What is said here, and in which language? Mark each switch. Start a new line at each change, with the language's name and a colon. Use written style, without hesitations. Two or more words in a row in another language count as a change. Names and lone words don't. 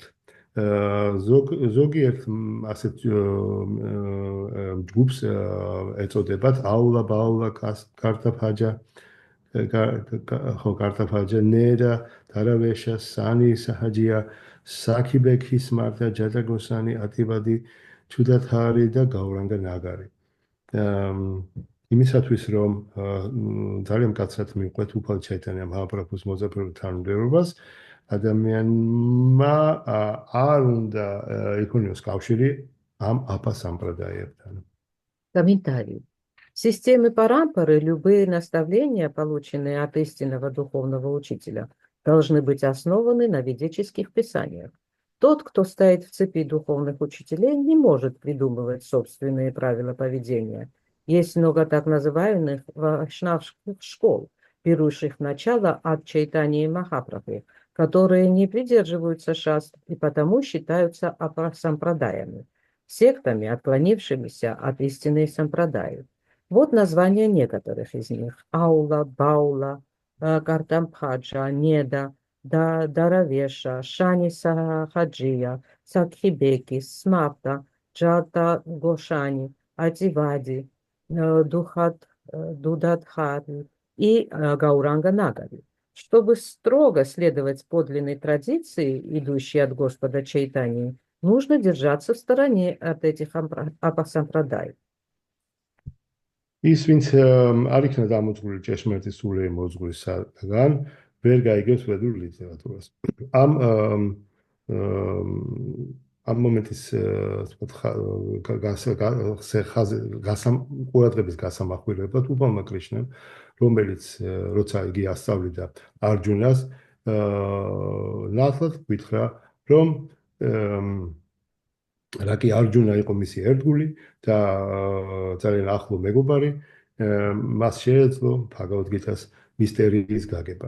Georgian: ზოგიერთ ასეთ ჯგუფს ეწოდებათ აულა, ბაულა, კარტაფაჯა, კარტაფაჯა, ნერა, დარავეშა, სანი, საჰაჯია, საქიბექი, სმართა, ჯაჯაგოსანი, ატიბადი, ჩუდათარი და გაურანგა ნაგარი. იმისათვის რომ ძალიან მკაცრად მივყვეთ უფალ ჩაიტანია მაჰაპრაბჰუს მოძაფრებულ თანმიმდევრობას, ადამიანმა არ უნდა იქონიოს კავშირი ამ აპა სამპრადაიებთან.
Russian: Комментарий. Системы парампары, любые наставления, полученные от истинного духовного учителя, должны быть основаны на ведических писаниях. Тот, кто стоит в цепи духовных учителей, не может придумывать собственные правила поведения. Есть много так называемых вайшнавских школ, берущих начало от Чайтаньи Махапрабху, которые не придерживаются шастр и потому считаются апасампрадаями, сектами, отклонившимися от истинной сампрадаи. Вот названия некоторых из них: Аула, Баула, Картамбхаджа, Неда, Даравеша, Шани Сахаджия, Сакхибеки, Смапта, Джата Гошани, Ативади, Дудатхари и Гауранга Нагари. Чтобы строго следовать подлинной традиции, идущей от Господа Чайтаньи, нужно держаться в стороне от этих апасампрадай.
Georgian: ის ვინც არ იქნა დამოწმული ჭეშმარიტი სულიერი მოძღვრისაგან, ვერ გაიგებს ვედურ ლიტერატურას. ამ მომენტის ყურადღების გასამახვილებლად უფალმა კრიშნამ, რომელიც როცა იგი ასწავლიდა არჯუნას, ნათლად გითხრა, რომ რაკი არჯუნა იყო მისი ერთგული და ძალიან ახლო მეგობარი, მას შეეძლო ბჰაგავად გიტას მისტერიის გაგება.